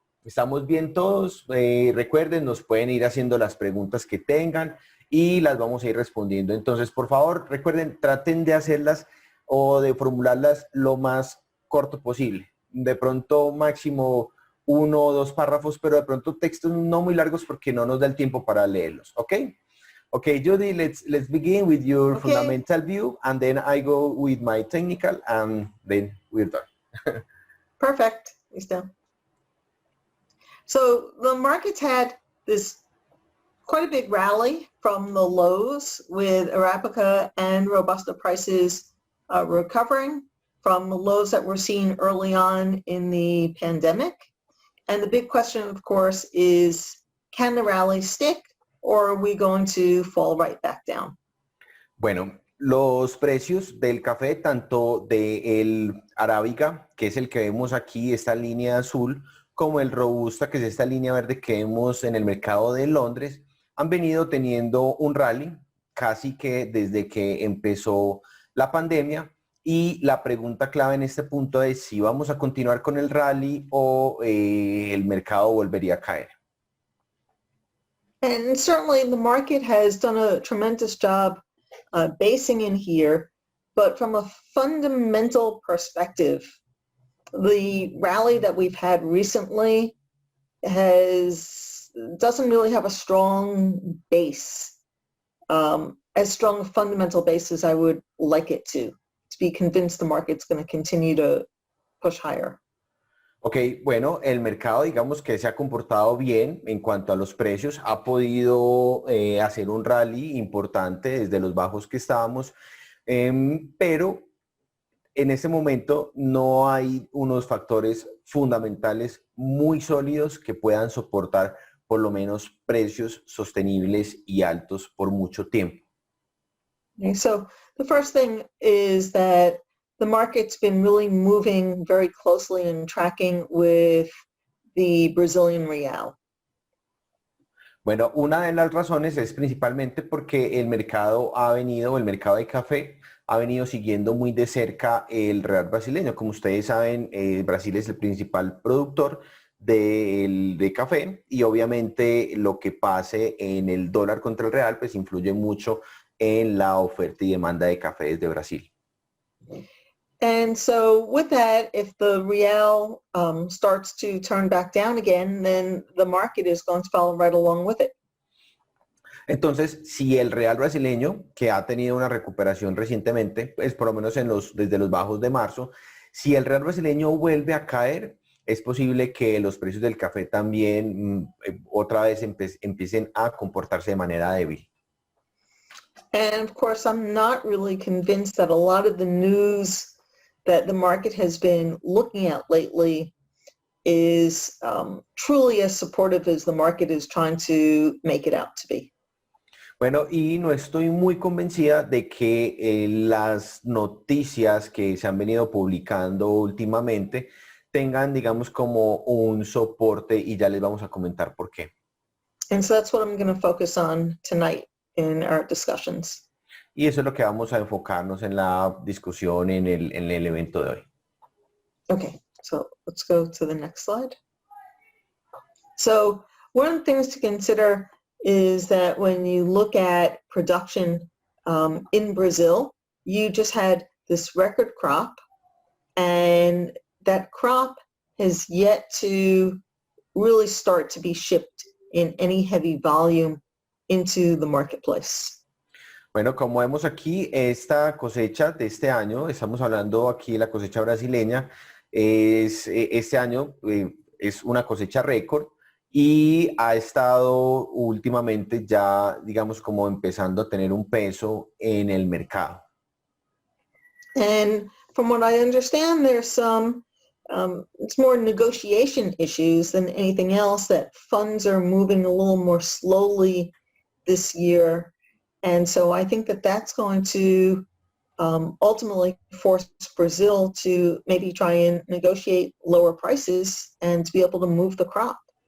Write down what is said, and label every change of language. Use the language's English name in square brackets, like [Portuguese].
[Spanish] ¿Estamos bien todos? Recuerden, nos pueden ir haciendo las preguntas que tengan y las vamos a ir respondiendo. Entonces, por favor, recuerden, traten de hacerlas o de formularlas lo más corto posible. De pronto máximo 1 o 2 párrafos, pero de pronto textos no muy largos porque no nos da el tiempo para leerlos, ¿ok? [English] Okay, Judy, let's begin with your fundamental view, and then I go with my technical, and then we're done. Perfect. [Spanish] Listo. [English] So the markets had this quite a big rally from the lows with Arabica and Robusta prices recovering from the lows that were seen early on in the pandemic. And the big question, of course, is can the rally stick or are we going to fall right back down? [Spanish] Bueno, los precios del café, tanto del Arábica, que es el que vemos aquí, esta línea azul, como el Robusta, que es esta línea verde que vemos en el mercado de Londres, han venido teniendo un rally casi que desde que empezó la pandemia. Y la pregunta clave en este punto es si vamos a continuar con el rally o el mercado volvería a caer. [English] And certainly the market has done a tremendous job basing in here, but from a fundamental perspective, the rally that we've had recently doesn't really have a strong base, as strong a fundamental base as I would like it to be convinced the market's going to continue to push higher. [Spanish] Ok, bueno, el mercado digamos que se ha comportado bien en cuanto a los precios, ha podido hacer un rally importante desde los bajos que estábamos, pero en este momento no hay unos factores fundamentales muy sólidos que puedan soportar por lo menos precios sostenibles y altos por mucho tiempo. [English] Okay, so the first thing is that the market's been really moving very closely and tracking with the Brazilian real. [Spanish] Bueno, una de las razones es principalmente porque el mercado de café ha venido siguiendo muy de cerca el real brasileño. Como ustedes saben, Brasil es el principal productor de café y obviamente lo que pase en el dólar contra el real pues influye mucho en la oferta y demanda de café desde Brasil. [English] And so with that, if the real starts to turn back down again, then the market is going to follow right along with it. [Spanish] Entonces, si el real brasileño, que ha tenido una recuperación recientemente, pues por lo menos desde los bajos de marzo, si el real brasileño vuelve a caer, es posible que los precios del café también otra vez empiecen a comportarse de manera débil. [English] And of course, I'm not really convinced that a lot of the news that the market has been looking at lately is truly as supportive as the market is trying to make it out to be. [Spanish] Bueno, y no estoy muy convencida de que las noticias que se han venido publicando últimamente tengan, digamos, como un soporte y ya les vamos a comentar por qué. [English] And so that's what I'm going to focus on tonight in our discussions. [Spanish] Y eso es lo que vamos a enfocarnos en la discusión en el evento de hoy. [English] Okay, so let's go to the next slide. So one of the things to consider is that when you look at production in Brazil, you just had this record crop, and that crop has yet to really start to be shipped in any heavy volume into the marketplace. [Spanish] Bueno, como vemos aquí, esta cosecha de este año, estamos hablando aquí de la cosecha brasileña, este año es una cosecha récord y ha estado últimamente ya, digamos, como empezando a tener un peso en el mercado. [English] And from what I understand, there's some, it's more negotiation issues than anything else, that funds are moving a little more slowly this year. And so I think that that's going to ultimately force Brazil to maybe try and negotiate lower prices and to be able to move the crop.